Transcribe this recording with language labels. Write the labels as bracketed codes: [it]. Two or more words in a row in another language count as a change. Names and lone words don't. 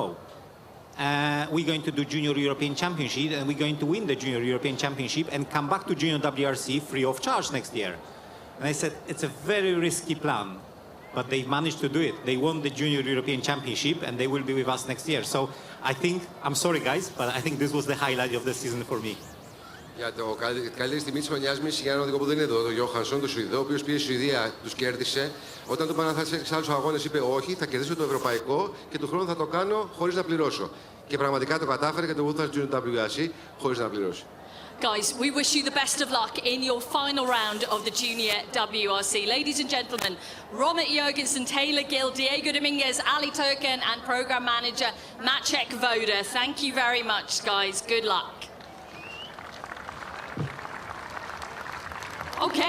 [en] We're going to do Junior European Championship, and we're going to win the Junior European Championship and come back to Junior WRC free of charge next year. And I said, it's a very risky plan, but they managed to do it. They won the Junior European Championship, and they will be with us next year. So I think, I'm sorry guys, but I think this was the highlight of the season for me. [el] Για το καλύτερη στιγμή της χρονιάς μου για έναν οδηγό που δεν είναι εδώ, τον Γιώχανσον, τον Σουηδό, ο οποίος πήγε στη Σουηδία, τους κέρδισε. Όταν του είπαν αν θα σε άλλους αγώνες, είπε όχι, θα κερδίσω το ευρωπαϊκό και του χρόνου θα το κάνω χωρίς να πληρώσω. Και πραγματικά το κατάφερε και το βοήθησε Junior WRC χωρίς να πληρώσει. [en] Guys, we wish you the best of luck in your final round of the Junior WRC. Ladies and gentlemen, Romit Jurgensen, Taylor Gill, Diego Dominguez, Ali Turkan, and Program Manager Maciek Voda. Thank you very much, guys. Good luck. Okay.